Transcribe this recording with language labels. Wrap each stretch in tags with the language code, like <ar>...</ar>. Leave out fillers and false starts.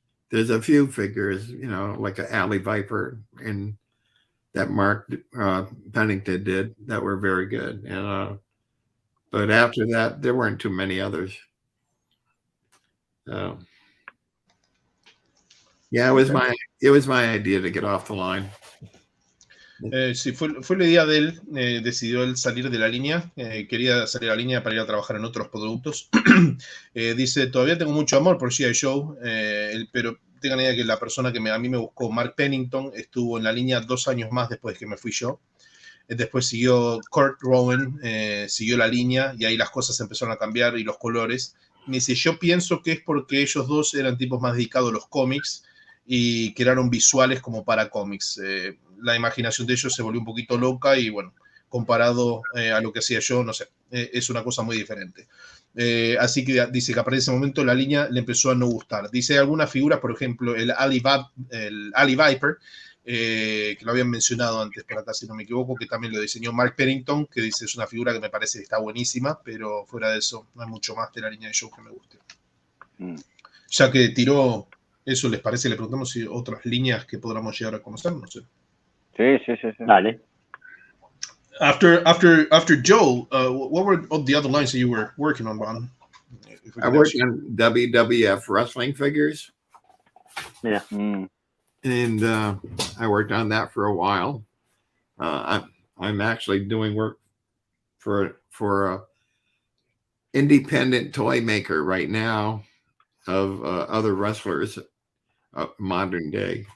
<en>There's a few figures, like an Alley Viper and that Mark Pennington did that were very good. But after that, there weren't too many others. So, yeah, it was my idea to get off the line.</en> <es>Sí, fue la idea de él. Decidió él salir de la línea. Quería salir de la línea para ir a trabajar en otros productos. Dice, todavía tengo mucho amor por G.I. Joe, pero tengan idea que la persona que a mí me buscó, Mark Pennington, estuvo en la línea 2 años más después que me fui yo. Después siguió Kurt Rowan, siguió la línea y ahí las cosas empezaron a cambiar y los colores. Me dice, yo pienso que es porque ellos dos eran tipos más dedicados a los cómics y crearon visuales como para cómics. La imaginación de ellos se volvió un poquito loca y bueno, comparado a lo que hacía yo, no sé, es una cosa muy diferente. Así que dice que a partir de ese momento la línea le empezó a no gustar. Dice algunas figuras, por ejemplo, el Alley Viper, que lo habían mencionado antes por acá, si no me equivoco, que también lo diseñó Mark Pennington, que dice es una figura que me parece que está buenísima, pero fuera de eso no hay mucho más de la línea de Joe que me guste. Ya que tiró eso, ¿les parece? Le preguntamos si otras líneas que podamos llegar a conocer, no sé. Sí. Dale.</es> <en>After Joe, what were the other lines that you were working on, Ron? I worked on WWF wrestling figures.</en> <es>Mira.</es> <en>And I worked on that for a while. I'm actually doing work for a independent toy maker right now of other wrestlers modern day.</en>